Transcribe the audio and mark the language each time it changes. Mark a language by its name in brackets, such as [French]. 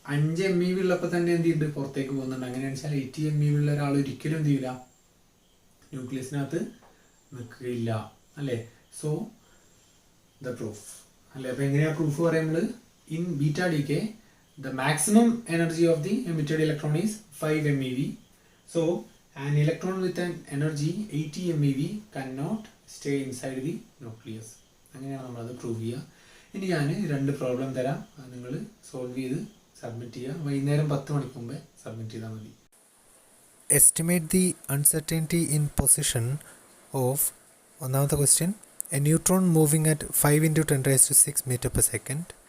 [Malayalam] 5 MeV ഉള്ളപ്പോൾ തന്നെ എന്ത് ചെയ്യുന്നുണ്ട്? പുറത്തേക്ക് പോകുന്നുണ്ട്. അങ്ങനെയാണെന്ന് വെച്ചാൽ 80 MeV ഉള്ള ഒരാൾ ഒരിക്കലും എന്ത് ചെയ്യില്ല? ന്യൂക്ലിയസിനകത്ത് നിൽക്കില്ല അല്ലേ? സോ ദ പ്രൂഫ് അല്ലേ? അപ്പൊ എങ്ങനെയാ പ്രൂഫ് പറയുന്നത്? [English] In beta decay the maximum energy of the emitted electron is 5 MeV. So an electron with an energy 80 MeV cannot stay inside the nucleus. [Malayalam] അങ്ങനെയാണ് നമ്മളത് പ്രൂവ് ചെയ്യുക. ഇനി ഞാൻ 2 പ്രോബ്ലം തരാം, നിങ്ങൾ സോൾവ് ചെയ്ത് സബ്മിറ്റ് ചെയ്യുക. വൈകുന്നേരം 10 മണിക്ക് മുമ്പേ സബ്മിറ്റ് ചെയ്താൽ മതി. [English] Estimate the uncertainty in position of [Malayalam] ഒന്നാമത്തെ question [English] A neutron moving at 5 into 10⁻⁶ metre per second.